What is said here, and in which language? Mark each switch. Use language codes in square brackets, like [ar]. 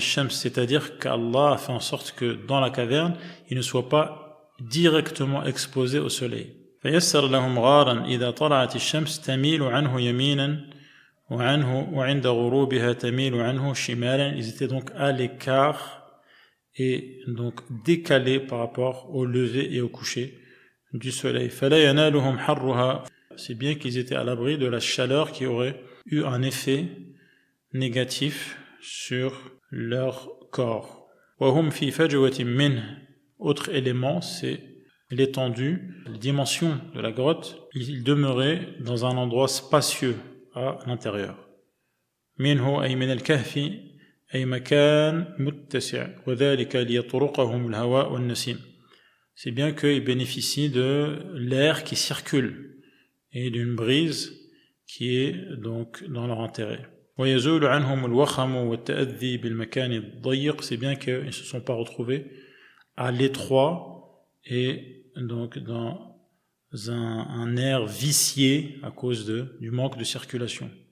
[fr] C'est-à-dire qu'Allah a fait en sorte que dans la caverne, ils ne soient pas directement exposés au soleil. [ar] فيسر لهم غارا إذا طلعت الشمس تميل عنه يمينا وعند غروبها تميل عنه شمالا. [fr] Ils étaient donc à l'écart et donc décalés par rapport au lever et au coucher du soleil. [ar] فلا ينالهم حرها. [fr] C'est bien qu'ils étaient à l'abri de la chaleur qui aurait eu un effet négatif sur leur corps. [ar] وهم في فجوة منه. [fr] Autre élément, c'est l'étendue, la dimension de la grotte. Ils demeuraient dans un endroit spacieux à l'intérieur. [ar] منه أي من الكهف أي مكان متسع وذلك ليطرقهم الهواء والنسيم. [fr] C'est bien qu'ils bénéficient de l'air qui circule et d'une brise qui est donc dans leur intérêt. [ar] ويزول عنهم الوخم والتأذي بالمكان الضيق, [fr] c'est bien qu'ils ne se sont pas retrouvés à l'étroit et donc dans un air vicié à cause du manque de circulation.